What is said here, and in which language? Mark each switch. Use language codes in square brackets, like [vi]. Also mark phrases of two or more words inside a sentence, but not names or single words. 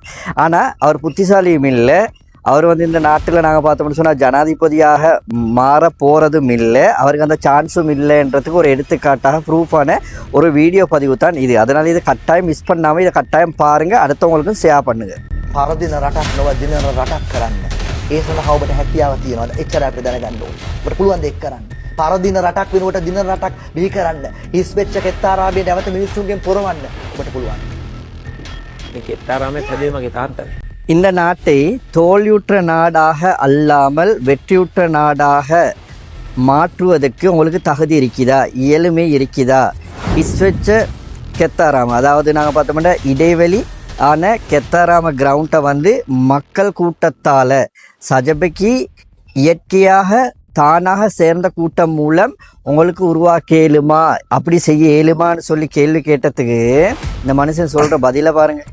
[ta] ஆனால் அவர் புத்திசாலியும் இல்லை, அவர் இந்த நாட்டில் நாங்கள் பார்த்தோம்னு சொன்னால் ஜனாதிபதியாக மாற போகிறதும் இல்லை, அவருக்கு அந்த சான்ஸும் இல்லைன்றதுக்கு ஒரு எடுத்துக்காட்டாக ப்ரூஃபான ஒரு வீடியோ பதிவு தான் இது. அதனால் இதை கட்டாயம் மிஸ் பண்ணாமல் இதை கட்டாயம் பாருங்கள், அடுத்தவங்களுக்கும் ஷேர் பண்ணுங்கள். [si] පරදින රටක් නොව දින රටක් කරන්න. ඒ සඳහා ඔබට හැකියාව තියෙනවා. එච්චර අපිට දැනගන්න ඕනේ. ඔබට පුළුවන් දෙයක් කරන්න. පරදින රටක් වෙනුවට දින රටක් බිහි කරන්න. හිස් වෙච්ච කෙත්තාරාබිය නැවත මිනිස්සුන්ගෙන් පොරවන්න ඔබට පුළුවන්. தாராமே சஜிமகி தாத்தன் [ta] இந்த நாட்டை தோல்வியுற்ற நாடாக அல்லாமல் வெற்றியுற்ற நாடாக மாற்றுவதற்கு உங்களுக்கு தகுதி இருக்குதா, இயலுமை இருக்குதா? [si] හිස් වෙච්ච කෙත්තාරාම, [ta] அதாவது நாங்கள் பார்த்தோம்னா இடைவெளி ஆன கெத்தாராம கிரவுண்டை மக்கள் கூட்டத்தால் சஜபைக்கு இயற்கையாக தானாக சேர்ந்த கூட்டம் மூலம் உங்களுக்கு உருவாக்க இயலுமா, அப்படி செய்ய இயலுமான்னு சொல்லி கேள்வி கேட்டதுக்கு இந்த மனுஷன் சொல்கிற பதிலை பாருங்கள்.